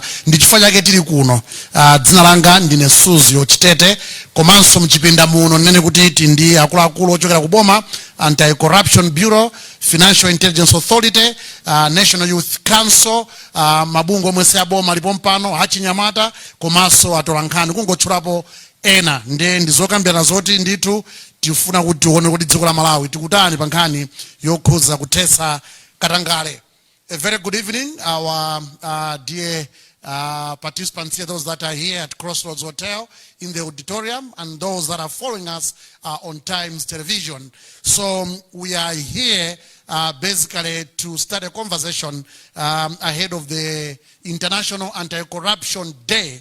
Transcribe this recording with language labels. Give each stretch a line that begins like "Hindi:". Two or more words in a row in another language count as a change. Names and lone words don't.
Nyanja: Ndi chifukwa chake tili kuno. Dzina langa ndine Suzio Chitete komanso mchipinda muno nene kuti tindi akuluakulu ochokera ku boma, Anti-Corruption Bureau, Financial Intelligence Authority, National Youth Council, mabungo omwe si aboma alipo mpano, achinyamata komanso atolankhani kungotchulapo ena. Ndi zokambirana zoti ndithu tifuna kuti tione kuti dziko la Malawi tikutani pa nkhani yokhuza kuthetsa katangale.
English: A very good evening, our dear participants here, those that are here at Crossroads Hotel in the auditorium and those that are following us on Times Television. So we are here basically to start a conversation ahead of the International Anti-Corruption Day.